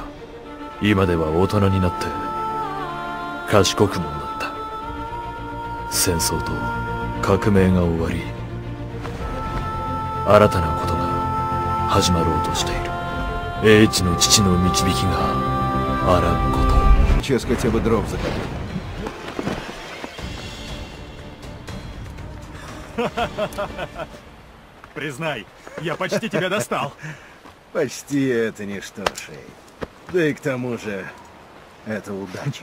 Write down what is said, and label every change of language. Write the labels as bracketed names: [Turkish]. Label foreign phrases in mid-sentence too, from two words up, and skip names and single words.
[Japanese] 今では大人になって賢くもなった。戦争と革命が終わり、新たなことが始まろうとしている。英知の父の導きがあらんこと。 [Russian] Ческать бы дров закатил. Признай, я почти тебя достал. Почти это ничто, Шей. Да и к тому же, это удача.